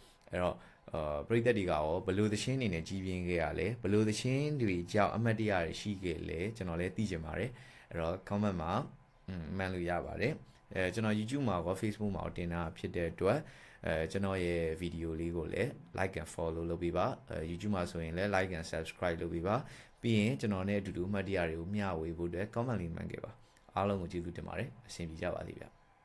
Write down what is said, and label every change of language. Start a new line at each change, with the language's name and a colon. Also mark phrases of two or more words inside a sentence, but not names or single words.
Burmese: အဲ့တော့ပရိသတ်တွေကရောဘလို့သချင်းနေနဲ့ကြီးပြင်းခဲ့ရလဲဘလို့သချင်းတွေကြောင့်အမှတ်တရတွေရှိခဲ့လဲကျွန်တော်လည်းသိချင်ပါတယ်အဲ့တော့ comment မှာမှန်လို့ရပါတယ်ကျွန်တော် YouTube မှာရော Facebook မှာတင်တာဖြစ်တဲ့အတွက်ကျွန်တော်ရဲ့ဗီဒီယိုလေးကိုလည်း
English: like and follow
Burmese: လုပ်ပေးပါYouTube မှာဆိုရင်လည်း
English: like and subscribe
Burmese: လုပ်ပေးပါပြီးရင်ကျွန်တော်နဲ့အတူတူအမှတ်တရတွေကိုမျှဝေဖို့အတွက် comment လေးမှန်ခဲ့ပါအားလုံးကိုကျေးဇူးတင်ပါတယ်အဆင်ပြေကြပါစေဗျ